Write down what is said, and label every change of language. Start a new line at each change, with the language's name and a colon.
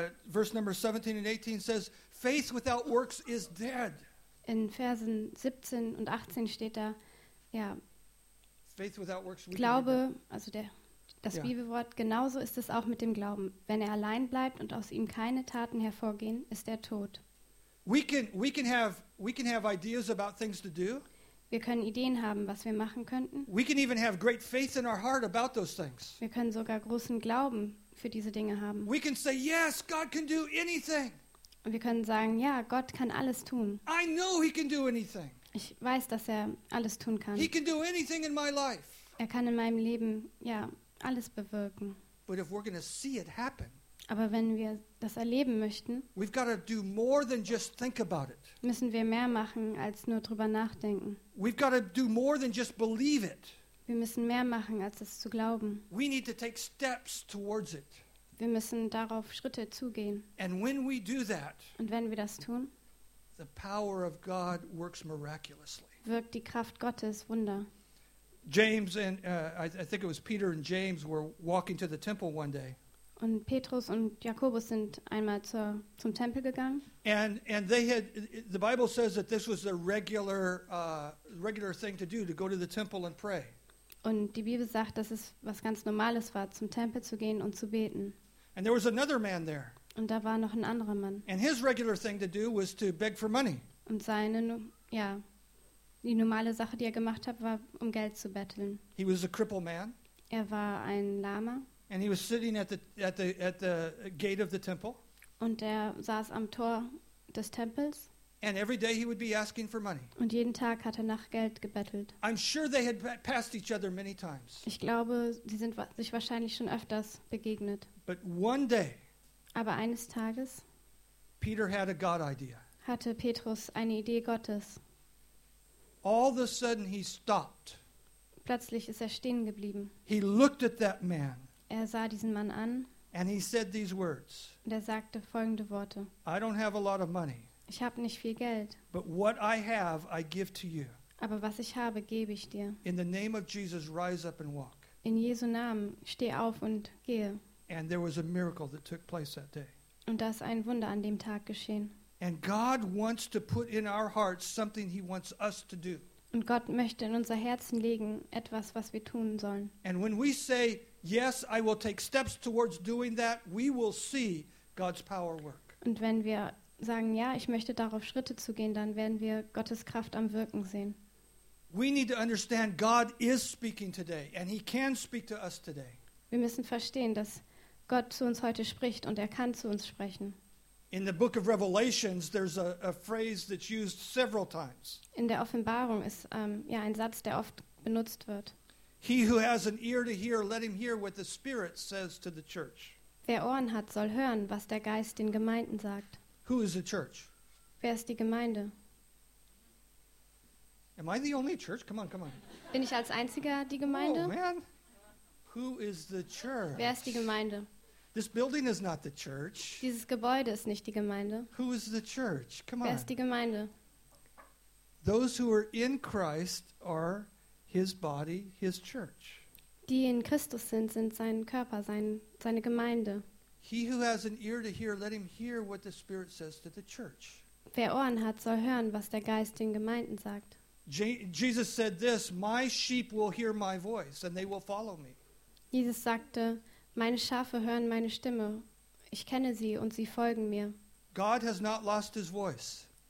English: Verse number 17 and 18 says, faith without works is dead.
German: In Versen 17 und 18 steht da, ja,
English: faith without works,
German: Glaube, also der das Bibelwort, genauso ist es auch mit dem Glauben. Wenn er allein bleibt und aus ihm keine Taten hervorgehen, ist er tot.
English: We can have ideas about things to do.
German: Wir können Ideen haben, was wir machen könnten.
English: We can even have great faith in our heart about those things.
German: Wir können sogar großen Glauben für diese Dinge haben.
English: We can say, yes, God can do anything.
German: Und wir können sagen, ja, Gott kann alles tun.
English: I know he can do anything.
German: Ich weiß, dass er alles tun kann.
English: He can do anything in my life.
German: Er kann in meinem Leben, ja, alles bewirken.
English: But if we're gonna see it happen,
German: aber wenn wir das erleben möchten,
English: we've gotta do more than just think about it.
German: Müssen wir mehr machen, als nur drüber nachdenken.
English: We've gotta do more than just believe it.
German: Wir müssen mehr machen, als es zu glauben.
English: We need to take steps towards it.
German: Wir müssen darauf Schritte zugehen.
English: And when we do that,
German: und wenn wir das tun,
English: The power of God works miraculously.
German: Wirkt die Kraft Gottes Wunder.
English: James and I think it was Peter and James were walking to the temple one day.
German: Und Petrus und Jakobus sind einmal zum Tempel gegangen.
English: And they had, the Bible says that this was a regular thing to do, to go to the temple and pray.
German: Und die Bibel sagt, dass es was ganz Normales war, zum Tempel zu gehen und zu beten.
English: And there was another man there.
German: Und da war noch ein anderer Mann.
English: And his regular thing to do was to beg for money.
German: Und seine, ja, die normale Sache, die er gemacht hat, war, um Geld zu betteln.
English: He was a crippled man.
German: Er war ein Lahmer.
English: And he was sitting at the gate of the temple.
German: Und er saß am Tor des Tempels.
English: And every day he would be asking for money.
German: Und jeden Tag hat er nach Geld gebettelt.
English: I'm sure they had passed each other many times.
German: Ich glaube, sie sind sich wahrscheinlich schon öfters begegnet.
English: But one day,
German: aber eines Tages,
English: Peter had a God idea.
German: Hatte Petrus eine Idee Gottes.
English: All of a sudden he stopped.
German: Plötzlich ist er stehen geblieben.
English: He looked at that man.
German: Er sah diesen Mann an.
English: And he said these words.
German: Und er sagte folgende Worte.
English: I don't have a lot of money.
German: Ich habe nicht viel Geld.
English: But what I have, I give to you.
German: Aber was ich habe, gebe ich dir.
English: In the name of Jesus, rise up and walk.
German: In Jesu Namen, steh auf und gehe.
English: And there was a miracle that took place that day.
German: Und da ist ein Wunder an dem Tag geschehen.
English: And God wants to put in our hearts something he wants us to do.
German: Und Gott möchte in unser Herzen legen etwas, was wir tun sollen.
English: And when we say yes, I will take steps towards doing that, we will see God's power work.
German: Und wenn wir sagen, ja, ich möchte darauf Schritte zu gehen, dann werden wir Gottes Kraft am Wirken sehen.
English: We need to understand God is speaking today and he can speak to us today.
German: Wir müssen verstehen, dass Gott zu uns heute spricht und er kann zu uns sprechen.
English: In the book of Revelations there's a phrase that's used several times.
German: In der Offenbarung ist ja ein Satz, der oft benutzt wird.
English: He who has an ear to hear, let him hear what the Spirit says to the church.
German: Wer Ohren hat, soll hören, was der Geist den Gemeinden sagt.
English: Who is the church?
German: Wer ist die Gemeinde?
English: Am I the only church? Come on.
German: Bin ich als einziger die Gemeinde?
English: Oh man. Who is the church?
German: Wer ist die Gemeinde?
English: This building is not the church.
German: Dieses Gebäude ist nicht die Gemeinde.
English: Who is the church? Come
German: Wer
English: on.
German: Wer ist die Gemeinde?
English: Those who are in Christ are his body, his church.
German: Die in Christus sind, sind sein Körper, seine Gemeinde.
English: He who has an ear to hear, let him hear what the Spirit says to the church.
German: Wer Ohren hat, soll hören, was der Geist den Gemeinden sagt.
English: Jesus said this, my sheep will hear my voice and they will follow me.
German: Jesus sagte, meine Schafe hören meine Stimme. Ich kenne sie und sie folgen mir.
English: God has not lost his voice.